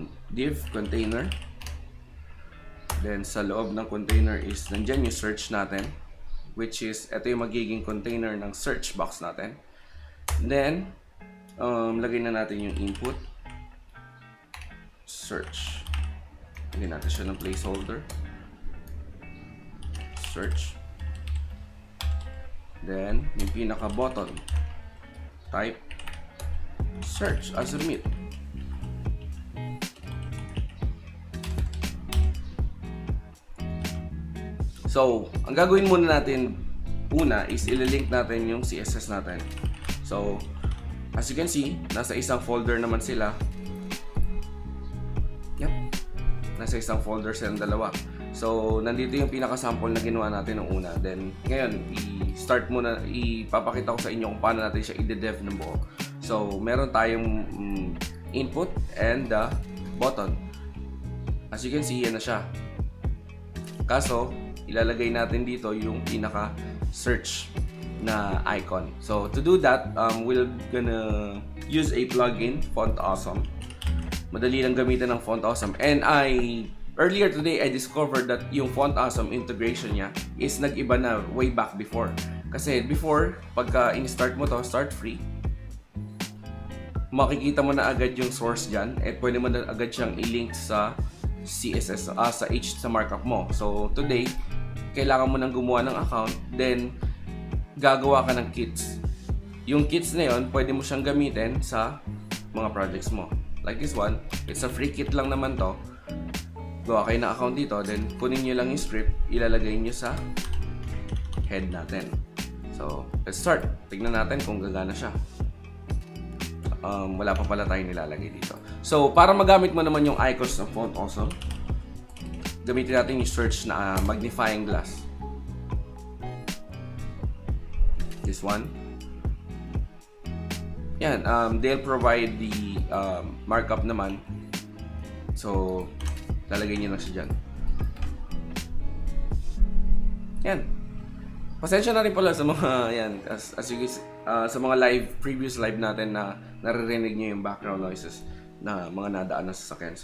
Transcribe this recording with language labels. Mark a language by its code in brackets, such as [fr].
[tl] Div container. Then, sa loob ng container is nandyan yung search natin. Which is, ito yung magiging container ng search box natin. Then, lagay na natin yung input. Search. Lagay natin siya ng placeholder. [en] Search. Then, yung pinaka-button, type search as submit. [tl] So, ang gagawin muna natin una is ililink natin yung CSS natin. [en] So, as you can see, [tl] nasa isang folder naman sila. [en] Yep. [tl] Nasa isang folder silang dalawa. So, nandito yung pinaka-sample na ginawa natin nung una. Then, ngayon, ipapakita ko sa inyo kung paano natin siya i-dev ng buo. [en] So, meron tayong input and the button. As you can see, yan na siya. [tl] Kaso, ilalagay natin dito yung pinaka-search na icon. [en] So, to do that, we're gonna use a plugin, Font Awesome. [tl] Madali lang gamitin ng Font Awesome. [en] And earlier today, I discovered that yung Font Awesome integration niya is nag-iba na way back before. [tl] Kasi before, pagka in-start mo to, start free, makikita mo na agad yung source dyan at pwede mo na agad siyang i-link sa CSS, sa markup mo. So today, kailangan mo nang gumawa ng account, then gagawa ka ng kits. Yung kits na yon, pwede mo siyang gamitin sa mga projects mo. [en] Like this one, it's a free kit lang naman to. [tl] Gawa kayo na account dito, then kunin nyo lang yung script, ilalagay nyo sa head natin. [en] So, let's start. [tl] Tignan natin kung gagana siya. wala pa pala tayong nilalagay dito. So, para magamit mo naman yung icons ng font also, gamitin natin yung search na magnifying glass. [en] This one. Yan, they'll provide the markup naman. [tl] So, lalagay nyo lang siya dyan. Yan. Pasensya na rin pala sa mga, yan, as you guys, sa mga previous live natin na naririnig nyo yung background noises na mga nadaan na sasakyan.